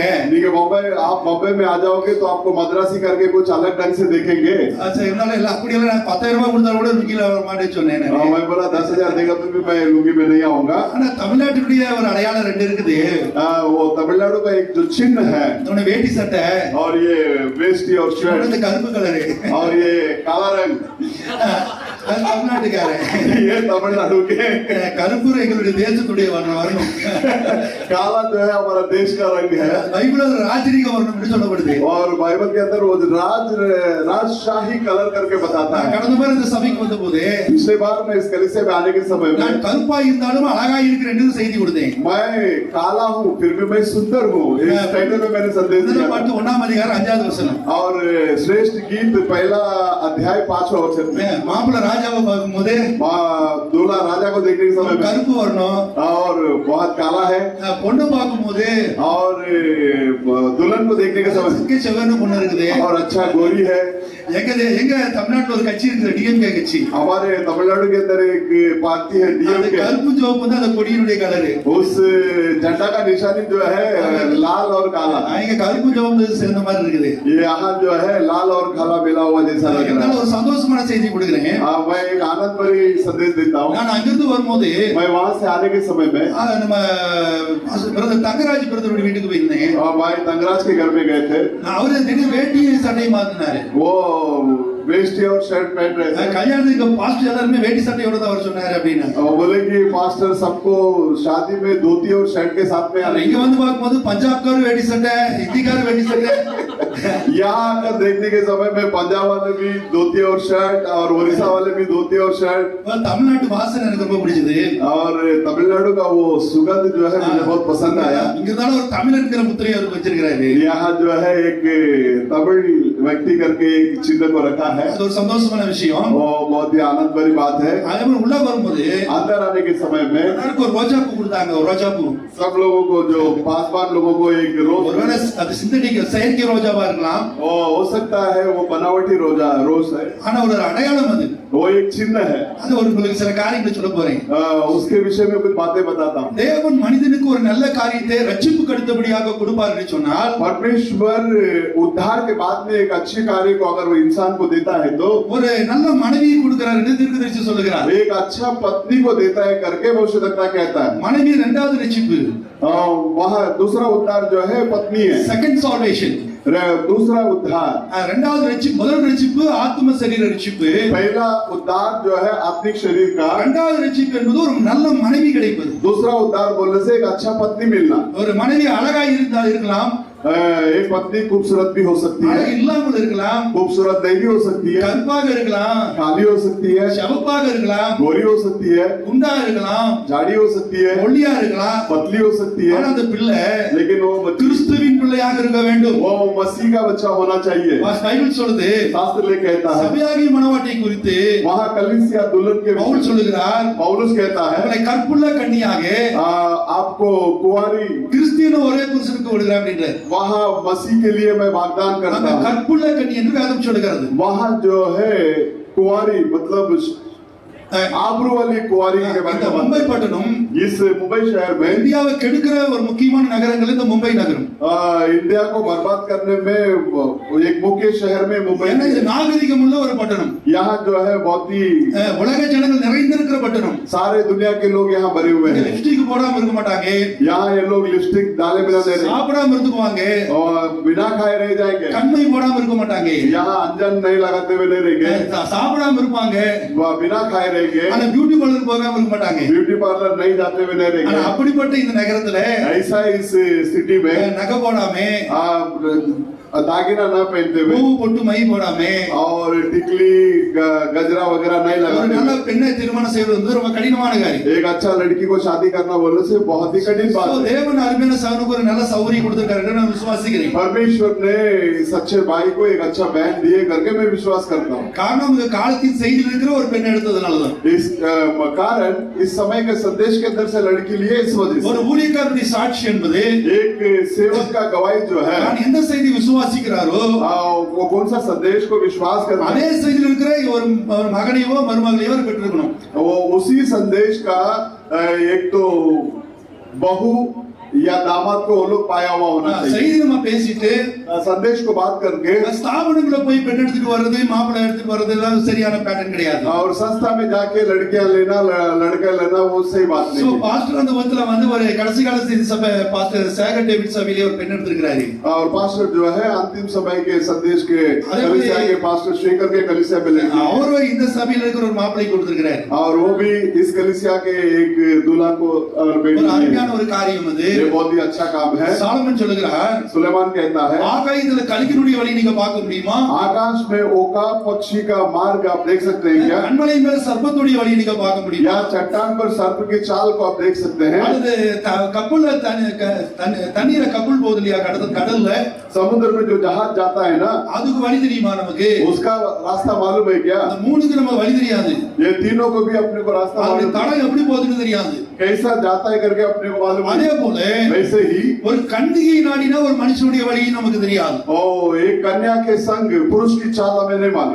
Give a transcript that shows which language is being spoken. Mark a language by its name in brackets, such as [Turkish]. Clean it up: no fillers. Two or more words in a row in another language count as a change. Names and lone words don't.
[Hindi] நீங்க बॉम्बे, आप बॉम्बे में आ जाओगे तो आपको मद्रासी करके कुछ अलग ढंग से देखेंगे। अच्छा, [Tamil] என்னால இல்ல அப்படியெல்லாம் நான் 10,000 ரூபாய் கொடுத்தாலும் கூட லுங்கில வர மாட்டேன்னு சொன்னேன். [Hindi] मैं बोला 10,000 देगा तो भी मैं लुंगी में नहीं आऊंगा। [Tamil] ஆனா தமிழ்நாட்டுடைய ஒரு அடையாளம் ரெண்டு இருக்குது. [Hindi] वो तमिलनाडु का एक जो चिन्ह है, [Tamil] உன்ன வேட்டி சட்டை [Hindi] और ये वेस्टी और शर्ट, [Tamil] கருப்பு கலரு, [Hindi] और ये काला रंग, [Tamil] அது தமிழ்நாட்டுக்காரன். [Hindi] ये तमिलनाडु के [Tamil] கருப்பு எங்களுடைய தேசத்துடைய வரணும். [Hindi] काला जो है हमारा देश का रंग है [Tamil] பைபிள்ல ஒரு ராஜரீக வரணும் சொல்லப்படுது. [Hindi] और बाइबल के अंदर वो राजशाही कलर करके बताता [Tamil] நான் [Hindi] है। [Tamil] கடந்த முறை இந்த சபைக்கு வந்த போது [Hindi] पिछले बार मैं इस कलीसिया में आने के समय [Tamil] நான் [Hindi] में [Tamil] கருப்பா இருந்தாலும் அழகா இருக்கிறேன்னு செய்தி கொடுத்தேன். [Hindi] मैं काला हूँ फिर भी मैं सुंदर हूँ इस टाइटल में मैंने संदेश [Tamil] முதல் [Hindi] दिया [Tamil] பாட்டு 1ஆம் அதிகாரம் 5வது வசனம். [Hindi] और श्रेष्ठ गीत पहला अध्याय 5वां वचन में [Tamil] மாப்பிள்ளை ராஜாவை பார்க்கும்போது [Hindi] दूल्हा राजा को देखने के समय में [Tamil] கருப்பு வரணும், [Hindi] और बहुत काला है [Tamil] பொண்ணு பார்க்கும்போது [Hindi] और दुल्हन को देखने के समय [Tamil] சிக்க செவன்னு பொண்ணு இருக்குது. [Hindi] और अच्छा गोरी है। [Tamil] எங்க தமிழ்நாட்டுல ஒரு கட்சி இருக்குது, டிஎம்கே கட்சி. [Hindi] हमारे तमिलनाडु के अंदर एक पार्टी है [Tamil] அந்த [Hindi] डीएमके [Tamil] கருப்பு சிவப்பு வந்து அந்த கொடியினுடைய கலரு. [Hindi] उस झंडा का निशानी जो है लाल और काला [Tamil] இங்க கருப்பு சிவப்பு சேர்ந்த மாதிரி இருக்குது. [Hindi] ये यहाँ जो है लाल और काला मिला हुआ जैसा लग रहा [Tamil] என்னால [Hindi] है। [Tamil] ஒரு சந்தோஷமான செய்தி கொடுக்குறேன். [Hindi] मैं एक आनंद भरी संदेश देता हूँ। [Tamil] நான் அங்கிருந்து வரும்போது [Hindi] मैं वहां से आने के समय में [Tamil] நம்ம பிரதர் தங்கராஜ் பிரதருடைய வீட்டுக்கு போயிருந்தேன். [Hindi] भाई तंगराज के घर में गए थे। [Tamil] அவரு திடீர் வேட்டி சட்டை மாத்தினாரு. [Hindi] वो वेस्ट और शर्ट पहन रहे थे [Tamil] கல்யாணத்துக்கு பாஸ்டர் எல்லாருமே வேட்டி சட்டையோட தான் அவர் சொன்னாரு அப்படின்னு. [Hindi] और बोले कि पास्टर सबको शादी में धोती और शर्ट के साथ में [Tamil] இங்க வந்து பார்க்கும்போது பஞ்சாப்காரர் வேட்டி சட்டை, ஹிந்திக்காரர் வேட்டி சட்டை. [Hindi] यहाँ आकर देखने के समय में पंजाब वाले भी धोती और शर्ट और उड़ीसा वाले भी धोती और शर्ट [Tamil] தமிழ்நாட்டு வாசனை எனக்கு ரொம்ப பிடிச்சது. [Hindi] और तमिलनाडु का वो सुगंध जो है मुझे बहुत पसंद आया। [Tamil] இங்க இருந்தாலும் ஒரு தமிழன்கிற முத்திரையை அவர் வச்சிருக்கிறாரு. [Hindi] यहाँ जो है एक तमिल व्यक्ति करके एक चिन्ह को रखा है। [Tamil] அது ஒரு சந்தோஷமான விஷயம். [Hindi] वो बहुत ही आनंद भरी बात है। [Tamil] அதே மாதிரி உள்ள வரும்போது [Hindi] अंदर आने के समय में [Tamil] எல்லாருக்கும் ஒரு ரோஜா பூ கொடுத்தாங்க. ஒரு ரோஜா பூ. [Hindi] सब लोगों को जो पासवान लोगों को एक रोज [Tamil] ஒருவேளை அது சிந்தடிக் செயற்கை ரோஜாவா இருக்கலாம். [Hindi] हो सकता है वो बनावटी रोज है [Tamil] ஆனா ஒரு அடையாளம் அது. [Hindi] वो एक चिन्ह है। [Tamil] அது ஒரு உங்களுக்கு சில காரியங்களை சொல்ல போறேன். [Hindi] उसके विषय में कुछ बातें बताता हूँ। [Tamil] தேவன் மனிதனுக்கு ஒரு நல்ல காரியத்தை ரட்சிப்புக்கு அடுத்தபடியாக கொடுப்பார் என்று சொன்னால் [Hindi] परमेश्वर उद्धार के बाद में एक अच्छे कार्य को अगर वो इंसान को देता है तो [Tamil] ஒரு நல்ல மனைவியை கொடுக்கிறார் என்று தீர்க்கதரிசி சொல்லுகிறார். [Hindi] एक अच्छा पत्नी को देता है करके भविष्यवक्ता कहता है। [Tamil] மனைவி இரண்டாவது ரட்சிப்பு, [Hindi] वहाँ दूसरा उद्धार जो है पत्नी है। [English] second salvation. [Hindi] दूसरा उद्धार [Tamil] இரண்டாவது ரட்சிப்பு, முதல் ரட்சிப்பு ஆத்ம சரீர ரட்சிப்பு. [Hindi] पहला उद्धार जो है आत्मिक शरीर का। [Tamil] இரண்டாவது ரட்சிப்பு என்பது ஒரு நல்ல மனைவி கிடைப்பது. [Hindi] दूसरा उद्धार बोलने से एक अच्छा पत्नी मिलना। [Tamil] ஒரு மனைவி அழகா இருக்கலாம், [Hindi] एक पत्नी खूबसूरत भी हो सकती है, [Tamil] அழகு இல்லாமல் இருக்கலாம், [Hindi] खूबसूरत नहीं भी हो सकती है, [Tamil] கருப்பாக இருக்கலாம், [Hindi] काली हो सकती है, [Tamil] சிவப்பாக இருக்கலாம், [Hindi] गोरी हो सकती है, [Tamil] குண்டா இருக்கலாம், [Hindi] झाड़ी हो सकती है, [Tamil] ஒல்லியா இருக்கலாம். [Hindi] पतली हो सकती है, [Tamil] ஆனா அந்த பிள்ளை [Hindi] लेकिन वो [Tamil] கிறிஸ்துவின் பிள்ளையாக இருக்க வேண்டும். [Hindi] वो मसीह का बच्चा होना चाहिए। [Tamil] பைபிள் சொல்லுது, [Hindi] शास्त्र ले कहता है। [Tamil] சபையாகிய மணவாட்டியை குறித்து [Hindi] वहाँ कलीसिया दुल्हन के [Tamil] பவுல் சொல்லுகிறார், [Hindi] पौलुस कहता है [Tamil] அவளை கற்புள்ள கன்னியாக [Hindi] आपको कुंवारी [Tamil] கிறிஸ்தியன ஒரே புருஷனுக்கு விடுகிறார் அப்படின்றார். [Hindi] वहाँ मसीह के लिए मैं वागदान [Tamil] அந்த [Hindi] करता हूँ। [Tamil] கற்புள்ள கன்னி என்று வேதம் சொல்லுகிறது. [Hindi] वहाँ जो है कुंवारी मतलब आबरू वाली कुंवारी के बारे [Tamil] இந்த [Hindi] में [Tamil] மும்பை பட்டணம் [Hindi] इस मुंबई शहर में [Tamil] இந்தியாவை கெடுக்கிற ஒரு முக்கியமான நகரங்கள் இந்த மும்பை நகரம். [Hindi] इंडिया को बर्बाद करने में एक मुख्य शहर में मुंबई [Tamil] ஏன்னா இது நாகரிகம் உள்ள ஒரு பட்டணம். [Hindi] यहाँ जो है बहुत ही [Tamil] உலக ஜனங்கள் நிறைந்திருக்கிற பட்டணம். [Hindi] सारे दुनिया के लोग यहाँ भरे हुए हैं। [Tamil] லிப்ஸ்டிக் போடாம இருக்க மாட்டாங்க, [Hindi] यहाँ ये लोग लिपस्टिक डाले बिना दे रहे [Tamil] சாப்பிடாம இருந்துக்குவாங்க, [Hindi] और बिना खाए रह जाएंगे। [Tamil] கண்மை போடாம இருக்க மாட்டாங்க, [Hindi] यहाँ अंजन नहीं लगाते हुए नहीं रहेंगे, [Tamil] சாப்பிடாம இருப்பாங்க, [Hindi] बिना खाए रहेंगे, [Tamil] ஆனா [English] beauty parlour [Tamil] போகாம இருக்க மாட்டாங்க. [English] beauty parlour [Hindi] नहीं जाते हुए नहीं [Tamil] ஆனா [Hindi] रहेंगे। [Tamil] அப்படிப்பட்ட இந்த நகரத்துல [Hindi] ऐसा इस सिटी में [Tamil] நகை போடாம, [Hindi] दागिना ना पहनते हुए [Tamil] பூ பொட்டு மை போடாம [Hindi] और टिकली गजरा वगैरह नहीं [Tamil] ஒரு [Hindi] लगाते [Tamil] நல்ல [Hindi] हुए [Tamil] பெண்ணை திருமணம் செய்வது வந்து ரொம்ப கடினமான காரியம். [Hindi] एक अच्छा लड़की को शादी करना बोलने से बहुत ही कठिन बात है। [Tamil] தேவன் அருமையான சகனுக்கு ஒரு நல்ல சௌகரியம் கொடுத்திருக்காரு நான் விசுவாசிக்கிறேன். [Hindi] परमेश्वर ने इस अच्छे भाई को एक अच्छा बहन दिए करके मैं विश्वास करता हूँ। [Tamil] காரணம் இந்த காலத்தின் செய்தியில் இருக்கிற ஒரு பெண் எடுத்ததுனாலதான். [Hindi] इस कारण इस समय के संदेश के अंदर से लड़की लिए इस वजह [Tamil] ஒரு [Hindi] से [Tamil] ஊழியக்காரனுடைய சாட்சி என்பது [Hindi] एक सेवक का गवाही जो है [Tamil] நான் எந்த செய்தி விசுவாசிக்கிறாரோ [Hindi] वो कौन सा संदेश को विश्वास करता [Tamil] அதே [Hindi] है [Tamil] செய்தியில் இருக்கிற ஒரு மகனையோ மருமகளையோ பெற்றிருக்கணும். [Hindi] वो उसी संदेश का एक तो बहू या दामाद को वो लोग पाया हुआ होना चाहिए। [Tamil] செய்தி நம்ம பேசிட்டு [Hindi] संदेश को बात करके [Tamil] ஸ்தாபனங்களை போய் பெண் எடுத்துட்டு வர்றது மாப்பிள்ளை எடுத்துட்டு வர்றது எல்லாம் சரியான பேட்டர்ன் கிடையாது. [Hindi] और संस्था में जाके लड़कियां लेना लड़का लेना वो सही बात [Tamil] சோ [Hindi] नहीं है। [Tamil] பாஸ்டர் அந்த வத்துல வந்து ஒரு கடைசி கால செய்தி சபை பாஸ்டர் சேகர் டேவிட் சபையிலே ஒரு பெண் எடுத்துக்கிறாரு. [Hindi] और पास्टर जो है अंतिम समय के संदेश के कलीसिया के पास्टर शेखर के कलीसिया में लेके [Tamil] அவர் இந்த சபையில இருக்கிற ஒரு மாப்பிள்ளை கொடுத்திருக்கிறாரு. [Hindi] और वो भी इस कलीसिया के एक दूल्हा को बेटी [Tamil] ஒரு அருமையான [Hindi] है। [Tamil] ஒரு காரியம் அது. [Hindi] ये बहुत ही अच्छा काम है। [Tamil] சாலமன் சொல்லுகிறார், [Hindi] सुलेमान कहता है [Tamil] ஆகாயத்துல கலிக்கினுடைய வழி நீங்க பார்க்க முடியுமா? [Hindi] आकाश में ओका पक्षी का मार्ग आप देख सकते हैं क्या? [Tamil] கண்மலை மேல சர்ப்பத்துடைய வழி நீங்க பார்க்க முடியுமா? [Hindi] या चट्टान पर सर्प की चाल को आप देख सकते हैं? [Tamil] அல்லது கப்பல்ல தண்ணீர கப்பல் போகுது இல்லையா கடல்ல, [Hindi] समुद्र में जो जहाज जाता है ना [Tamil] அதுக்கு வழி தெரியுமா நமக்கு? [Hindi] उसका रास्ता मालूम है क्या? [Tamil] அந்த மூணுக்கு நம்ம வழி தெரியாது. [Hindi] ये तीनों को भी अपने को रास्ता [Tamil] அது [Hindi] मालूम है। [Tamil] தடம் எப்படி போகுதுன்னு தெரியாது. [Hindi] कैसा जाता है करके अपने को मालूम [Tamil] அதே [Hindi] है। [Tamil] போல [Hindi] वैसे ही [Tamil] ஒரு கன்னிகை நாடினா ஒரு மனுஷனுடைய வழியும் நமக்கு தெரியாது. [Hindi] ओ एक कन्या के संग पुरुष की चाल हमें नहीं मालूम।